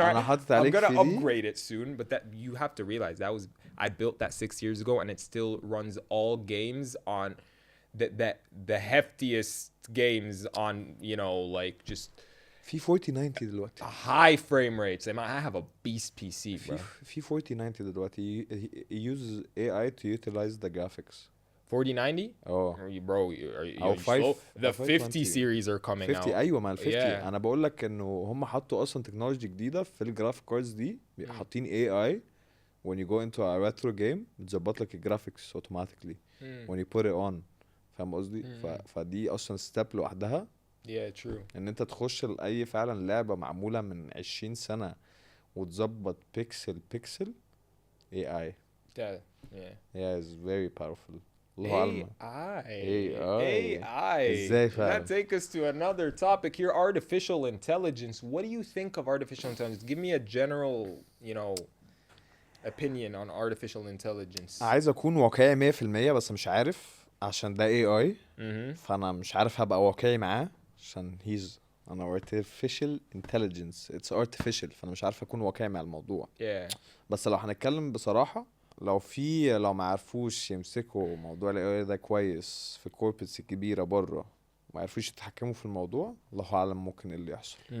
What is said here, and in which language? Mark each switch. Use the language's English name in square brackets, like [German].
[English] I'm gonna upgrade it soon, but that you have to realize I built that 6 years ago, and it still runs all games on the heftiest games on, you know, like just [Arabic] في 4090 دلوقتي. [English] high frame rates. I have a beast PC, bro. [Arabic] في 4090 دلوقتي. [English] He uses AI to utilize the graphics. 4090? Bro, are you slow? The 50 series are coming 50 out. [Arabic] ايوه، ما ال 50 انا بقول لك انه هم حطوا اصلا تكنولوجي جديده في الجرافيك كاردز دي. حاطين [English] AI when you go into a retro game [Arabic] بتظبط لك الجرافيكس [English] automatically when you put it on. [Arabic] فاهم قصدي؟ فدي اصلا ستيب لوحدها. [English] Yeah, true. [Arabic] ان انت تخش لاي فعلا لعبه معموله من 20 سنه وتظبط بيكسل AI. [English] Yeah, it's very powerful. AI. [Arabic] ازاي فعلا؟ [English] That take us to another topic here, artificial intelligence. What do you think of artificial intelligence? Give me a general, opinion on artificial intelligence. [Arabic] عايز اكون واقعي 100% بس مش عارف عشان ده AI. فانا مش عارف هبقى واقعي معاه عشان انا [English] artificial intelligence. it's artificial. [Arabic] فانا مش عارف اكون واقعي مع الموضوع. بس لو هنتكلم بصراحة، لو ما عرفوش يمسكوا موضوع ال AI ده كويس في الكوربريتس الكبيرة بره، ما عرفوش يتحكموا في الموضوع، الله اعلم ممكن اللي يحصل.